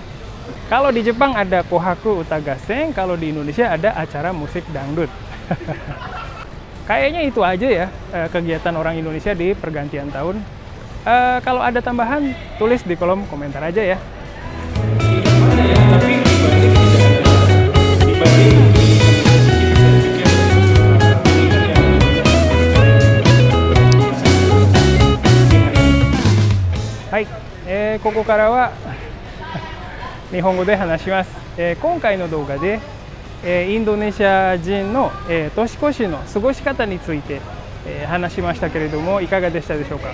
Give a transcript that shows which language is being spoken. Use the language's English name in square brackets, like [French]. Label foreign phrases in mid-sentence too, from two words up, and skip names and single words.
[Indonesian] Kalau di Jepang ada Kohaku Utagassen, kalau di Indonesia ada acara musik dangdut. Kayaknya itu aja ya kegiatan orang Indonesia di pergantian tahun. Kalau ada tambahan, tulis di kolom komentar aja ya. Tapi dibanding [Japanese] はい、ここからは日本語で話します。今回の動画でインドネシア人の年越しの過ごし方について話しましたけれども、いかがでしたでしょうか。